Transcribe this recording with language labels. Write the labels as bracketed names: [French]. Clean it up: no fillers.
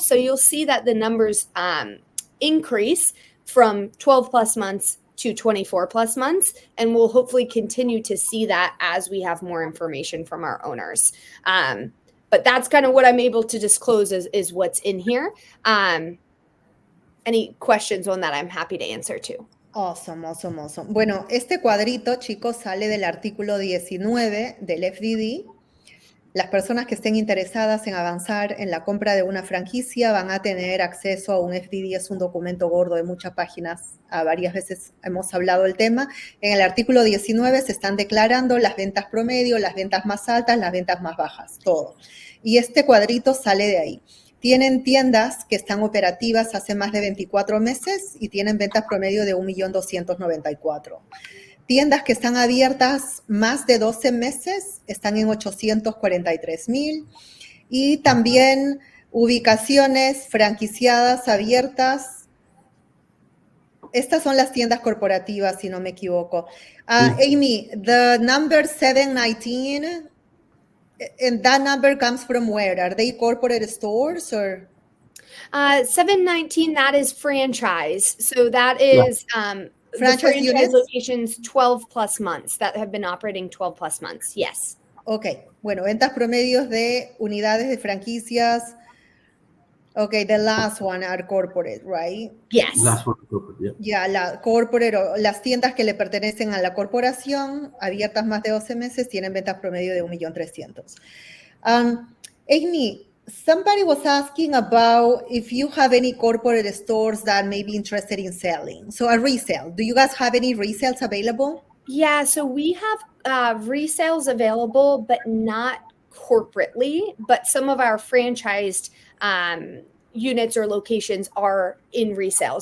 [English] So you'll see that the numbers increase from 12 plus months to 24 plus months. And we'll hopefully continue to see that as we have more information from our owners. But that's kind of what I'm able to disclose is what's in here. Any questions on that, I'm happy to answer too. Awesome. [Spanish] Bueno, este cuadrito, chicos, sale del artículo 19 del FDD. Las personas que estén interesadas en avanzar en la compra de una franquicia van a tener acceso a un FDD, es un documento gordo de muchas páginas. Varias veces hemos hablado del tema. En el artículo 19 se están declarando las ventas promedio, las ventas más altas, las ventas más bajas, todo. Y este cuadrito sale de ahí. Tienen tiendas que están operativas hace más de 24 meses y tienen ventas promedio de 1.294.000. Tiendas que están abiertas más de 12 meses están en 843.000. Y también ubicaciones franquiciadas abiertas. Estas son las tiendas corporativas, si no me equivoco. [English] Amy, the number 719, and that number comes from where? Are they corporate stores or? 719, that is franchise. So that is franchise franchise units. locations 12 plus months that have been operating 12 plus months. Yes. [Spanish] Ok, bueno, ventas promedios de unidades de franquicias. [English] Okay, the last one are corporate, right? Yes. Last one, yeah. [Spanish] Ya, la corporate o las tiendas que le pertenecen a la corporación, abiertas más de 12 meses, tienen ventas promedio de 1.300.000. [English] Amy, somebody was asking about if you have any corporate stores that may be interested in selling. So a resale, do you guys have any resales available? Yeah, so we have resales available, but not corporately, but some of our franchised units or locations are in resales.